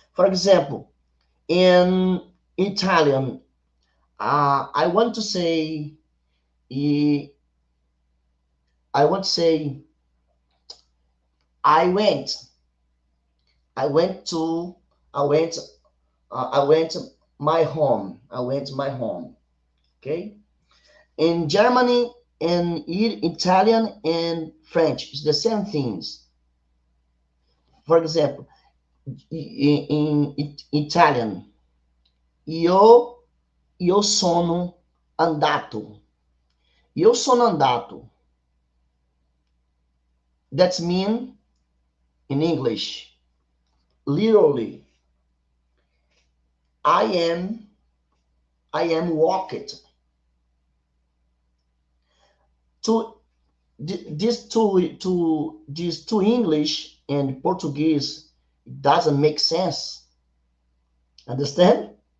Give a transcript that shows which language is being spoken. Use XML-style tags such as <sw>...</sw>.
<en>For example, in Italian, I want to say eh, I want to say I went. I went to, I went, I went my home. I went to my home. Okay. In Germany, in Italian and French, it's the same things. For example, in Italian,</en> <it>io sono andato. Io sono andato.</it> <en>That's mean in English, literally, I am, I am walked. To these two English and Portuguese doesn't make sense. Understand?</en>